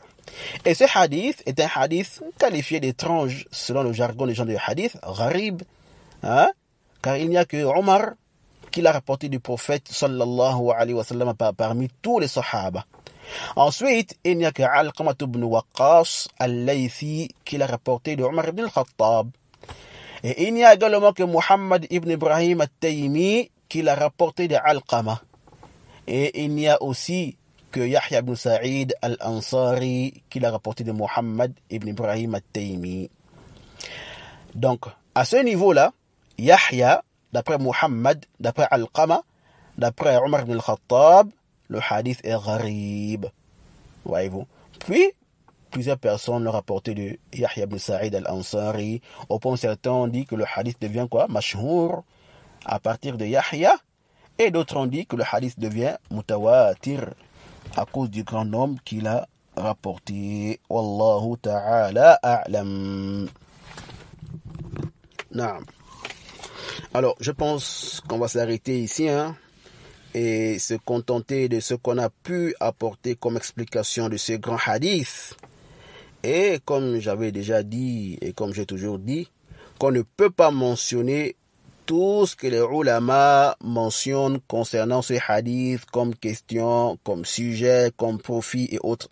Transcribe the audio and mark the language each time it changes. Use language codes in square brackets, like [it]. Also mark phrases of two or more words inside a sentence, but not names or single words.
[fr] Et ce hadith est un hadith qualifié d'étrange selon le jargon des gens du hadith, gharib, hein? Car il n'y a que Omar qui l'a rapporté du prophète [ar] صلى الله عليه وسلم [fr] parmi tous les sahaba. Ensuite, il n'y a que Alqamah ibn Waqqas al-Laythi qui l'a rapporté de Omar ibn al-Khattab. Et il n'y a également que Muhammad ibn Ibrahim al-Taymi qui l'a rapporté de Alqamah. Et il n'y a aussi que Yahya ibn Sa'id al-Ansari qui l'a rapporté de Muhammad ibn Ibrahim al-Taymi. Donc, à ce niveau-là, Yahya, d'après Muhammad, d'après Alqamah, d'après Omar ibn al-Khattab, le hadith est gharib. Voyez-vous. Puis, plusieurs personnes l'ont rapporté de Yahya ibn Sa'id al-Ansari. Au point certains ont dit que le hadith devient quoi? Mashhour, à partir de Yahya. Et d'autres ont dit que le hadith devient mutawatir, à cause du grand nombre qu'il a rapporté. [ar] والله تعالى أعلم. نعم. [fr] Alors, je pense qu'on va s'arrêter ici, hein, et se contenter de ce qu'on a pu apporter comme explication de ce grand hadith. Et comme j'avais déjà dit, et comme j'ai toujours dit, qu'on ne peut pas mentionner tout ce que les ulama mentionnent concernant ce hadith comme question, comme sujet, comme profit et autres.